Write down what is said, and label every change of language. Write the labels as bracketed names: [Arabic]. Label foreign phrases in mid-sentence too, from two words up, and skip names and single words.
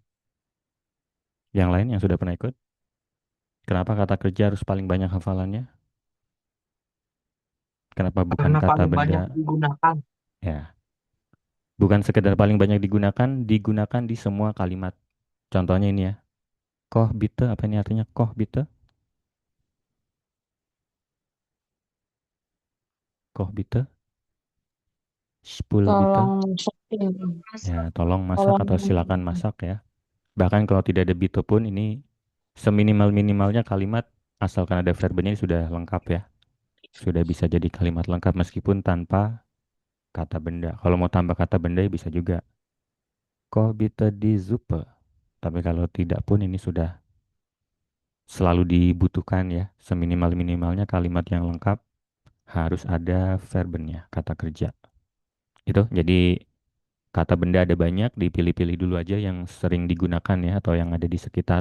[Indonesian] Yang lain yang sudah pernah ikut? Kenapa kata kerja harus paling banyak hafalannya? Kenapa bukan Karena kata paling banyak benda? digunakan. Ya, bukan sekedar paling banyak digunakan, digunakan di semua kalimat. Contohnya ini ya. [German] Koh bitte, [Indonesian] apa ini artinya? [German] Koh bitte? Koh bitte? Spul bitte? [Indonesian] Tolong masakin. Ya, tolong masak Tolong. atau silakan masak ya. Bahkan kalau tidak ada bitte pun ini seminimal-minimalnya kalimat asalkan ada verbnya ini sudah lengkap ya. Sudah bisa jadi kalimat lengkap meskipun tanpa kata benda. Kalau mau tambah kata benda ya bisa juga. [German] Koh bitte die Suppe? [Indonesian] Tapi kalau tidak pun ini sudah selalu dibutuhkan ya. Seminimal-minimalnya kalimat yang lengkap harus ada verbennya, kata kerja. Itu jadi kata benda ada banyak, dipilih-pilih dulu aja yang sering digunakan ya atau yang ada di sekitar.